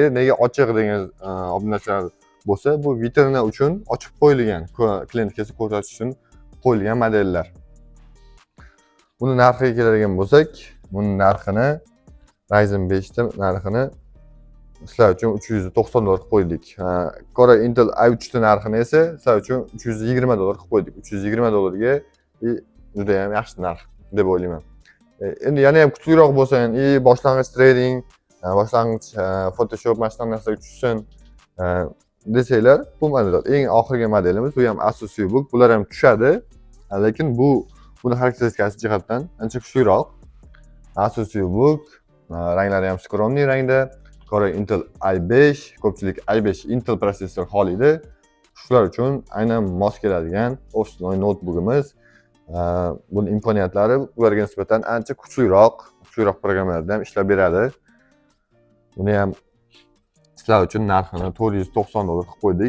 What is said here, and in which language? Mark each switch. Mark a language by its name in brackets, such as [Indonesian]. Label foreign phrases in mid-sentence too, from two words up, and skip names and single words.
[Uzbek] Nega ochiq degan obunachilar bo'lsa, bu vitrina uchun ochib qo'yilgan, klientga ko'rsatish uchun qo'yilgan modellar. Buni narxiga keladigan bo'lsak, buni narxini Ryzen 5 ta narxini sizlar uchun $390 qilib qo'ydik. Core Intel i3 ta narxini esa sizlar uchun $320 qilib qo'ydik. $320 ga juda ham yaxshi narx deb o'ylayman. Endi yana ham kuchliroq bo'lsin, boshlang'ich trading, boshlang'ich Photoshop mashina narsaga tushsin desanglar, bu model eng oxirgi modelimiz. Bu ham Asus VivoBook. Bular ham tushadi, lekin buni xarakteristikasi jihatdan ancha kuchliroq. Asus VivoBook, ranglari ham skromniy rangda. Core Intel i5, ko'pchilik i5 Intel protsessor xoliydi. Shular uchun aynan mos keladigan ofis notebookimiz. Buning imkoniyatlari ularga nisbatan ancha kuchliroq programmalarda ham ishlab beradi. Buni ham Sizlar uchun narxini $490 qilib qo'ydik.